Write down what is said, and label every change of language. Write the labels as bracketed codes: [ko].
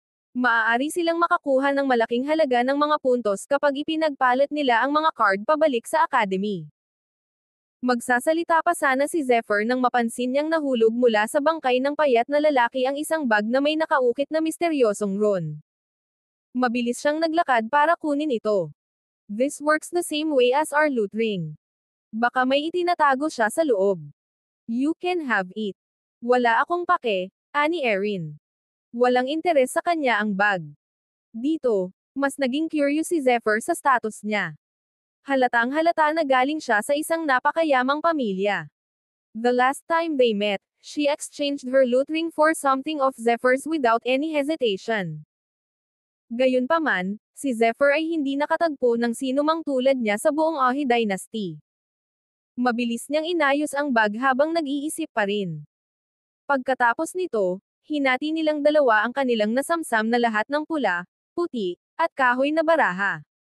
[tl] Maaari silang makakuha ng malaking halaga ng mga puntos kapag ipinagpalit nila ang mga card pabalik sa academy. Magsasalita pa sana si Zephyr nang mapansin niyang nahulog mula sa bangkay ng payat na lalaki ang isang bag na may nakaukit na misteryosong rune. Mabilis siyang naglakad para kunin ito. [en] This works the same way as our loot ring. [tl] Baka may itinatago siya sa loob. [en] You can have it. [tl] Wala akong pake, ani Erin. Walang interes sa kanya ang bag. Dito, mas naging curious si Zephyr sa status niya. Halatang halata na galing siya sa isang napakayamang pamilya. [en] The last time they met, she exchanged her loot ring for something of Zephyr's without any hesitation. [tl] Gayunpaman, si Zephyr ay hindi nakatagpo ng sinumang tulad niya sa buong Ahi Dynasty. Mabilis niyang inayos ang bag habang nag-iisip pa rin. Pagkatapos nito, hinati nilang dalawa ang kanilang nasamsam na lahat ng pula, puti, at kahoy na baraha.